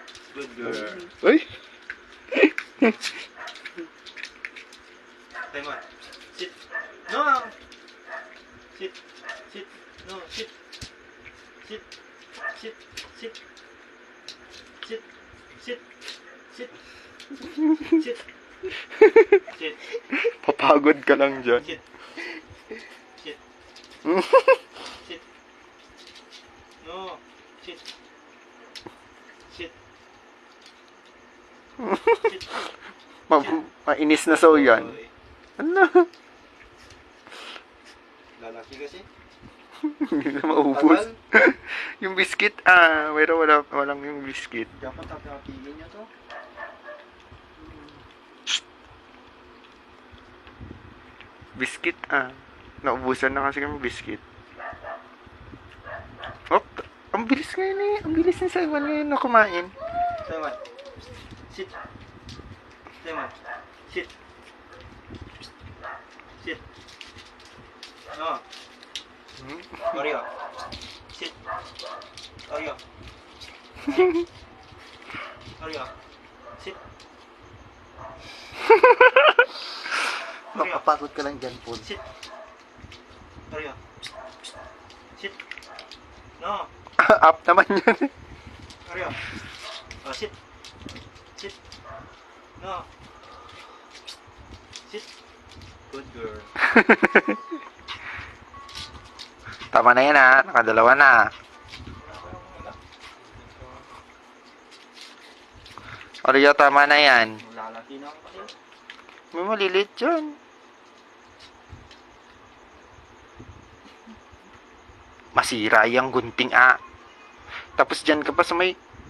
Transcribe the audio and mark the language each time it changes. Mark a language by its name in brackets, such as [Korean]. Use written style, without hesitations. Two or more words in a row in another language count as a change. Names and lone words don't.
[English] Good girl. [Filipino] Uy! Tama. [English] Sit. No. Sit. Sit. No. Sit. Sit. Sit. Sit. Sit. Sit. Sit. Sit. Sit. [Filipino] Papagod ka lang dyan. [English] Sit. Sit. Sit. No. Sit. Sit. Sit. [Filipino] Mainis na so yan. Oy. Ano? Lalaki kasi. Hindi na maubos. Yung biscuit, pero walang yung biscuit. Dapat tapatigin niya to. Biscuit, naubusan na kasi kami biscuit. Oh, ang bilis ngayon eh. Ang bilis ni Simon ngayon na kumain. [English] Simon. Sit. Simon. Sit. Sit. No. Oreo. Sit. Oreo. Oreo. Sit. [Filipino] Mapapagod ka lang dyan, Paul. [English] Sit. Oreo. Sit. No. [Filipino] Up naman yun. Oreo. [English] Oh, sit. Sit. No. Sit. Good girl. [Filipino] Tama na yan nakadalawa na. Oreo, tama na yan. Lalaki na ako kasi. May malilit dyan. Masira yung gunting Tapos dyan ka pa sa may...